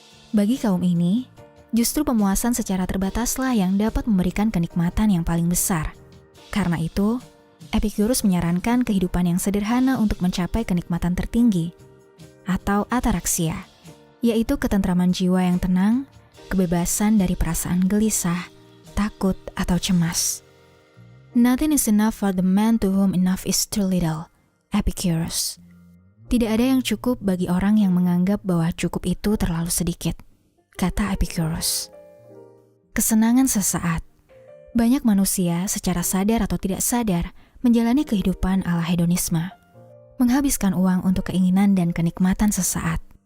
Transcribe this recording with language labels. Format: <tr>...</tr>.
<id>Bagi kaum ini, justru pemuasan secara terbataslah yang dapat memberikan kenikmatan yang paling besar. Karena itu, Epicurus menyarankan kehidupan yang sederhana untuk mencapai kenikmatan tertinggi, atau ataraxia, yaitu ketentraman jiwa yang tenang, kebebasan dari perasaan gelisah, takut, atau cemas.</id> <en>Nothing is enough for the man to whom enough is too little, Epicurus.</en> <id>Tidak ada yang cukup bagi orang yang menganggap bahwa cukup itu terlalu sedikit, kata Epicurus. Kesenangan sesaat. Banyak manusia secara sadar atau tidak sadar menjalani kehidupan ala hedonisme, menghabiskan uang untuk keinginan dan kenikmatan sesaat.</id>